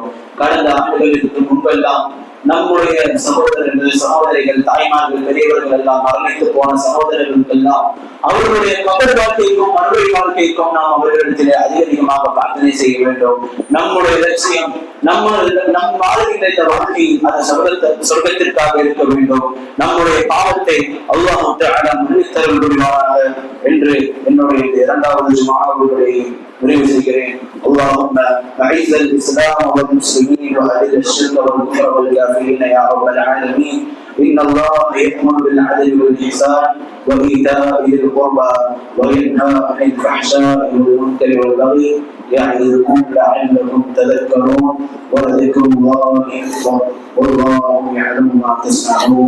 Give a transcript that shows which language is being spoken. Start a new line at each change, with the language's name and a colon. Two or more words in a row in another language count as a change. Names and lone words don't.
Tamil: கடந்த ஆண்டுகளுக்கு முன்பெல்லாம் நம்முடைய சகோதரர்கள், சகோதரிகள், தாய்மார்கள், பெரியவர்கள் எல்லாம் மரணித்து போன சகோதரர்களுக்கு எல்லாம் அவர்களுடைய கபர் வாழ்க்கைக்கும் மறுபடி வாழ்க்கைக்கும் நாம் அவர்களிடத்திலே அதிகமாக பிரார்த்தனை செய்ய வேண்டும். நம்முடைய லட்சியம் நம் வாழ்கின்ற இந்த வாழ்க்கை அந்த சொர்க்கத்திற்காக இருக்க வேண்டும். நம்முடைய பாவத்தை அல்லாஹ் மன்னித்தருள் புரிவானாக என்று என்னுடைய இரண்டாவது ஜும்ஆவுடைய நிறைவு செய்கிறேன்.
Arabic: اللهم أعز الإسلام والمسلمين وأذل الشرك والكفر والكافرين يا رب العالمين إن الله يأمر بالعدل والإحسان وإيتاء ذي القربى وينهى عن الفحشاء والمنكر والبغي يعظكم لعلكم تذكرون ولذكر الله أكبر والله يعلم ما تصنعون.